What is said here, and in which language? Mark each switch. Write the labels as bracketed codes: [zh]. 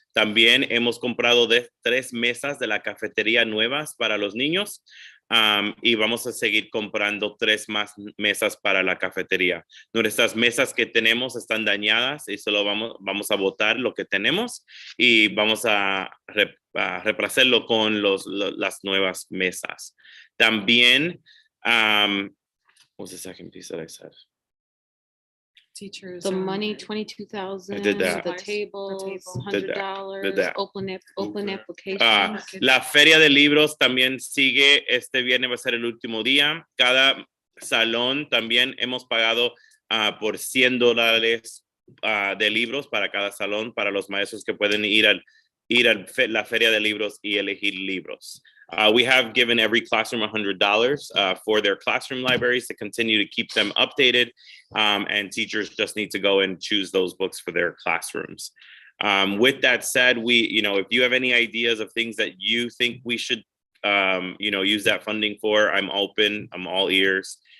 [es] También hemos comprado 3 mesas de la cafetería nuevas para los niños, y vamos a seguir comprando 3 más mesas para la cafetería. Nuestras mesas que tenemos están dañadas y solo vamos a botar lo que tenemos y vamos a reemplazarlo con las nuevas mesas. También, [en] what was the second piece that I said? Teachers. The money, 22,000. I did that. The tables, Did that. $100. Open Ah, applications. [es] la feria de libros también sigue. Este viernes va a ser el último día. Cada salón también hemos pagado por $100 de libros para cada salón, para los maestros que pueden ir a la feria de libros y elegir libros. [en] We have given every classroom $100 for their classroom libraries to continue to keep them updated, and teachers just need to go and choose those books for their classrooms. With that said, if you have any ideas of things that you think we should, use that funding for, I'm open, I'm all ears.